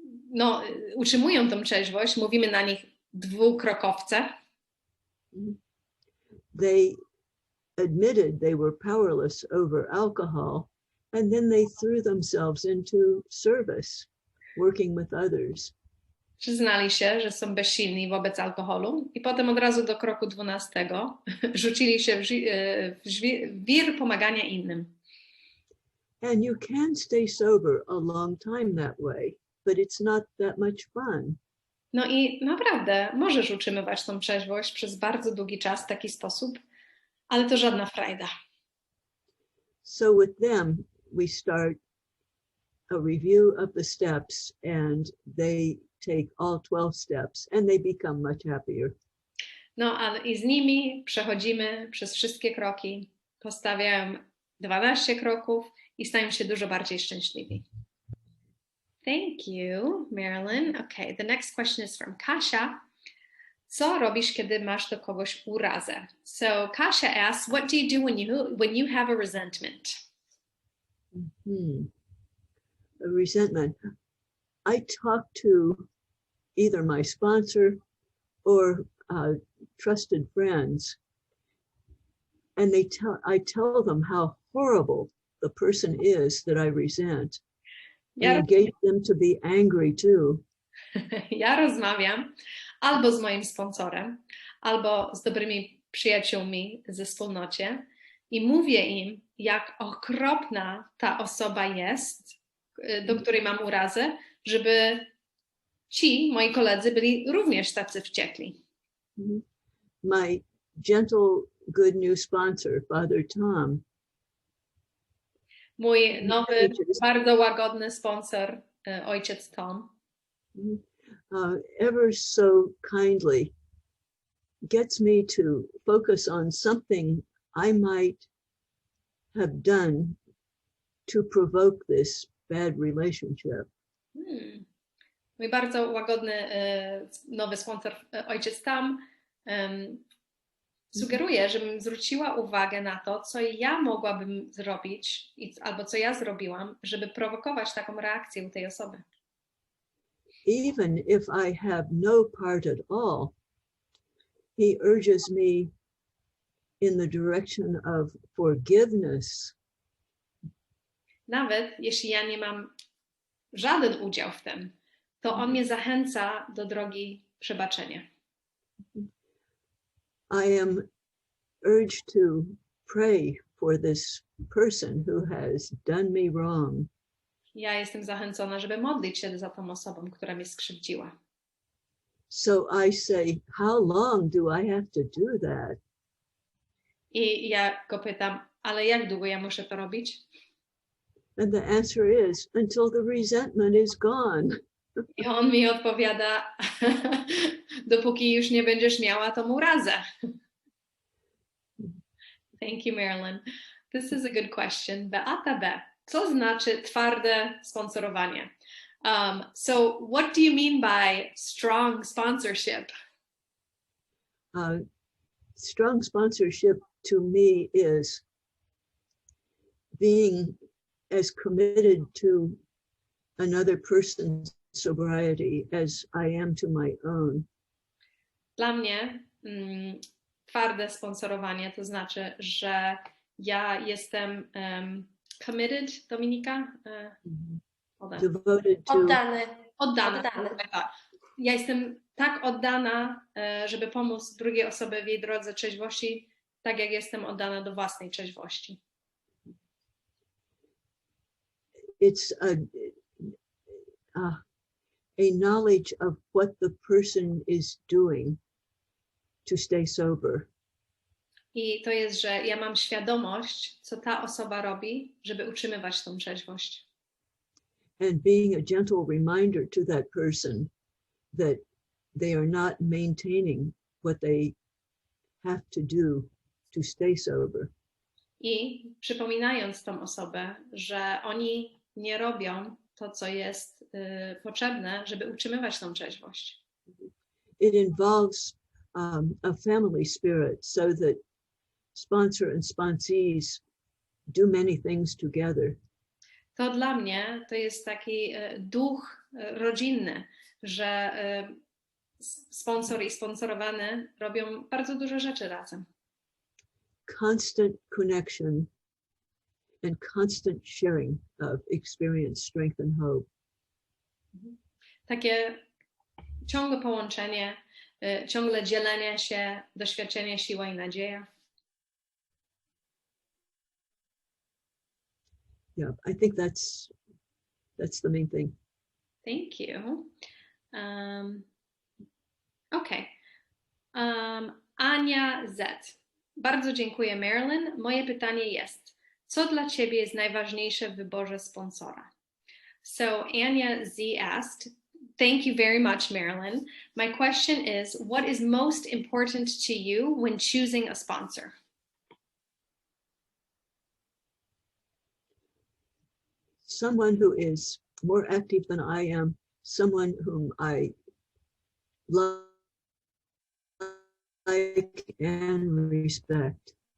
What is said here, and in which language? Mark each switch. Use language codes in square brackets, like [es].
[pl] No, utrzymują tą trzeźwość, mówimy na nich dwukrokowce. [en] They admitted they were powerless over alcohol, and then they threw themselves into service, working with others. [pl] Przyznali się, że są bezsilni wobec alkoholu i potem od razu do kroku 12 rzucili się w wir pomagania innym. [en] And you can stay sober a long time that way, but it's not that much fun. [pl] No i naprawdę możesz utrzymywać tą trzeźwość przez bardzo długi czas w taki sposób, ale to żadna frajda. [en] So with them, we start a review of the steps and they take all 12 steps and they become much happier. [pl] No, ale i z nimi przechodzimy przez wszystkie kroki, postawiają 12 kroków i stają się dużo bardziej szczęśliwi. [en] Thank you, Marilyn. Okay, the next question is from Kasia. [pl] Co robisz, kiedy masz do kogoś urazę? [en] So Kasia asks, what do you do when you have a resentment? A resentment. I talk to either my sponsor or trusted friends, and I tell them how horrible the person is that I resent, and [pl] Ja, [en] engage them to be angry too. [pl] ja rozmawiam albo z moim sponsorem, albo z dobrymi przyjaciółmi ze wspólnocie i mówię im, jak okropna ta osoba jest, do której mam urazę, żeby ci, moi koledzy, byli również tacy wściekli. [en] My gentle, good new sponsor, Father Tom, [pl] Mój nowy, bardzo łagodny sponsor, ojciec Tom, [en] ever so kindly gets me to focus on something I might have done to provoke this bad relationship. [pl] Mój bardzo łagodny, nowy sponsor, ojciec Tom, sugeruje, żebym zwróciła uwagę na to, co ja mogłabym zrobić, albo co ja zrobiłam, żeby prowokować taką reakcję u tej osoby. [en] Even if I have no part at all, he urges me in the direction of forgiveness. [pl] Nawet jeśli ja nie mam żaden udział w tym, to on mnie zachęca do drogi przebaczenia. [en] I am urged to pray for this person who has done me wrong. [pl] Ja jestem zachęcona, żeby modlić się za tą osobą, która mnie skrzywdziła. [en] So I say, how long do I have to do that? [pl] I ja go pytam, ale jak długo ja muszę to robić? [en] And the answer is, until the resentment is gone. [pl] I on mi odpowiada, dopóki już nie będziesz miała tą urazę. [en] Thank you, Marilyn. This is a good question. Beata B. [pl] Co znaczy twarde sponsorowanie? [en] So what do you mean by strong sponsorship? Strong sponsorship to me is being as committed to another person's sobriety as I am to my own. [pl] Dla mnie twarde sponsorowanie to znaczy, że ja jestem committed, Dominika? [en] Devoted to [pl] Oddana. Ja jestem tak oddana, żeby pomóc drugiej osobie w jej drodze trzeźwości, tak jak jestem oddana do własnej trzeźwości. [en] It's a knowledge of what the person is doing to stay sober. [pl] I to jest, że ja mam świadomość, co ta osoba robi, żeby utrzymywać tą trzeźwość. [en] And being a gentle reminder to that person that they are not maintaining what they have to do to stay sober. [pl] I przypominając tą osobę, że oni nie robią to, co jest potrzebne, żeby utrzymywać tą trzeźwość. [en] It involves a family spirit so that sponsor and sponsees do many things together. [pl] To dla mnie to jest taki duch rodzinny, że sponsor i sponsorowany robią bardzo dużo rzeczy razem. [en] Constant connection and constant sharing of experience, strength and hope. [pl] Takie ciągłe połączenie, ciągle dzielenie się, doświadczenie, siła i nadzieja. [en] Yeah, I think that's the main thing. Thank you. Okay. Ania Z. [pl] Bardzo dziękuję, Marilyn. Moje pytanie jest, co dla Ciebie jest najważniejsze w wyborze sponsora? [en] So Anya Z asked, thank you very much, Marilyn. My question is, what is most important to you when choosing a sponsor? Someone who is more active than I am, someone whom I like and respect.